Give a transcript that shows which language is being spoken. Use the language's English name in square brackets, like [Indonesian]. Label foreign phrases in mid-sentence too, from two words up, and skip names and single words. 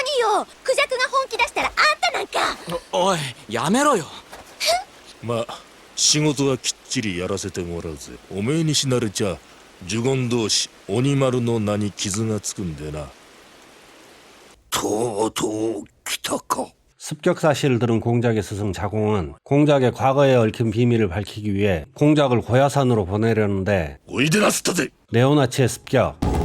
[Japanese] クジャクが本気出したらあんたなんか。おい、やめろよ。まあ仕事はきっちりやらせてもらうぜ。おめえに死なれちゃ呪言同士鬼丸の名に傷がつくんでな。とうとう来たか。 [Korean] 습격 사실을 들은 공작의 스승 자공은 공작의 과거에 얽힌 비밀을 밝히기 위해 공작을 고야산으로 보내려는데 네오나치의 습격.